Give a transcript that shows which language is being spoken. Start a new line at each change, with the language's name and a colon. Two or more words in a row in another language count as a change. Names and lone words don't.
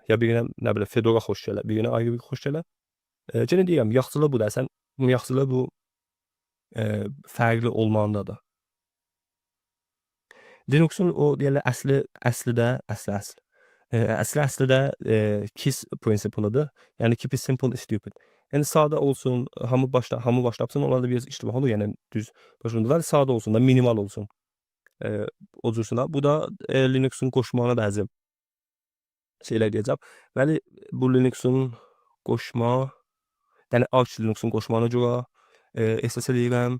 Azerbaijani: Ya birinə nə bilim Fedora xoş gələ, birinə ayrı bir xoş gələ. Yenə deyirəm, yaxşılığı budur. Əslən bunun yaxşılığı bu fərqli olmağındadır. Linux'un o deyirlər əslidə KISS prinsipıdır.
English: Yəni keep it simple is stupid.
Azerbaijani: Yəni sadə olsun, hamı başlasın, onlarda biraz iştibah olur. Yəni düz başlandılar, sadə olsun da, minimal olsun. O cürsünə. Bu da Linux'un qoşmağına bəzi şeylər deyəcəm. Bəli, bu Linux'un qoşma, yəni Arch Linux'un qoşmağına görə ehsas eləyirəm.